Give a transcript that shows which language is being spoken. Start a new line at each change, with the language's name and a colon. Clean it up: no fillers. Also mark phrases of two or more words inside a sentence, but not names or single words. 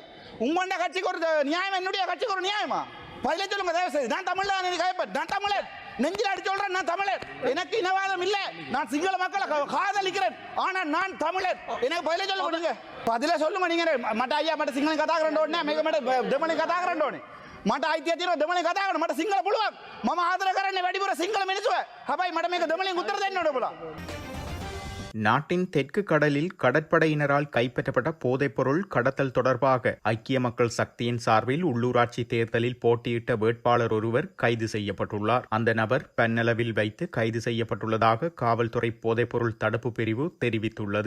Tamil: உங்களோட கட்சிக்கு ஒரு நியாயம், என்னுடைய கட்சிக்கு ஒரு நியாயமா? பதில சொல்லுங்க தயவு செய்து. நான் தமிழ் தான், நான் தமிழர், நெஞ்சில் அடிச்சு சொல்றேன், நான் தமிழர். எனக்கு இனவாதம் இல்ல, நான் சிங்கள மக்களை காதலிக்கிறேன், ஆனா நான் தமிழர். எனக்கு பதில சொல்லுங்க, நீங்க பதில சொல்லுங்க.
Sinhala: නීංග මට අයියා මට සිංහල කතාකරන්ඩෝනේ මේක මට දෙමළ කතාකරන්න මට අයිතිය තියෙනවා දෙමළ කතා කරන්න. මට සිංහල පුළුවන්. මම ආදර කරන්නේ වැඩිපුර සිංහල මිනිස්සු. හැබැයි මට මේක දෙමළෙන් උත්තර දෙන්න ඕනේ ඔබලා.
Tamil: நாட்டின் தெற்கு கடலில் கடற்படையினரால் கைப்பற்றப்பட்ட போதைப்பொருள் கடத்தல் தொடர்பாக ஐக்கிய மக்கள் சக்தியின் சார்பில் உள்ளூராட்சி தேர்தலில் போட்டியிட்ட வேட்பாளர் ஒருவர் கைது செய்யப்பட்டுள்ளார். அந்த நபர் பெண்ணளவில் வைத்து கைது செய்யப்பட்டுள்ளதாக காவல்துறை போதைப்பொருள் தடுப்பு பிரிவு தெரிவித்துள்ளது.